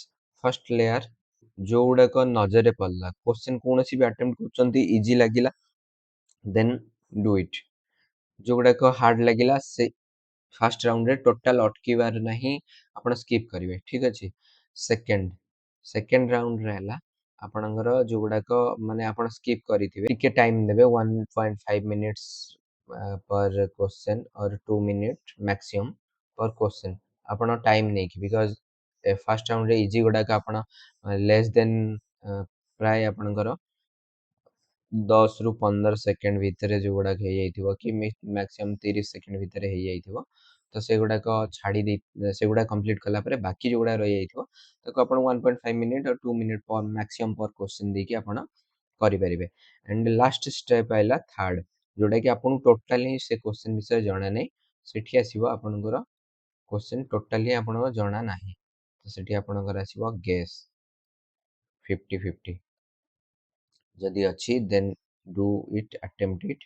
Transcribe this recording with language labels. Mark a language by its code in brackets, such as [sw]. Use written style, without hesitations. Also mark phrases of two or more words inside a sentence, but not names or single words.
[en] first layer [or] ଯୋଉଗୁଡାକ ନଜରରେ ପଡିଲା, କ୍ୱେଶ୍ଚନ କୌଣସି ବି ଆଟେମ୍ପ୍ଟ କରୁଛନ୍ତି ଇଜି ଲାଗିଲା, [en] then do it. [or] ଯୋଉଗୁଡାକ ହାର୍ଡ ଲାଗିଲା ସେ [en] first roundରେ [or] ଟୋଟାଲ ଅଟକିବାର ନାହିଁ, ଆପଣ ସ୍କିପ୍ କରିବେ, ଠିକ ଅଛି। [en] second second roundରେ [or] ହେଲା ଆପଣଙ୍କର ଯୋଉଗୁଡାକ ମାନେ ଆପଣ ସ୍କିପ୍ କରିଥିବେ ଟିକେ ଟାଇମ ଦେବେ [en] 1.5 minutes per question or 2 minute maximum per question, [or] ଆପଣ ଟାଇମ ନେଇକି, [en] because first roundରେ [or] ଇଜି ଗୁଡାକ ଆପଣ [en] less then [or] ପ୍ରାୟ ଆପଣଙ୍କର 10 ରୁ 15 ସେକେଣ୍ଡ ଭିତରେ ଯୋଉଗୁଡାକ ହେଇଯାଇଥିବ କି ମ୍ୟାକ୍ସିମମ୍ 30 ସେକେଣ୍ଡ ଭିତରେ ହେଇଯାଇଥିବ, ତ ସେଗୁଡାକ ଛାଡି ଦେଇ ସେଗୁଡା କମ୍ପ୍ଲିଟ୍ କଲା ପରେ ବାକି ଯୋଉଗୁଡା ରହିଯାଇଥିବ ତାକୁ ଆପଣ [en] 1.5 minute or 2 minute per maximum per question [or] ଦେଇକି ଆପଣ କରିପାରିବେ। [en] and last step [or] ଆଇଲା ଥାର୍ଡ, ଯୋଉଟା କି ଆପଣଙ୍କୁ ଟୋଟାଲି ସେ କ୍ୱେଶ୍ଚନ ବିଷୟରେ ଜଣା ନାହିଁ, ସେଠି ଆସିବ ଆପଣଙ୍କର କ୍ୱେଶ୍ଚନ ଟୋଟାଲି ଆପଣଙ୍କ ଜଣା ନାହିଁ, ତ ସେଠି ଆପଣଙ୍କର ଆସିବ ଗେସ୍ 50-50। ଯଦି ଅଛି [en] then do it, attempt it.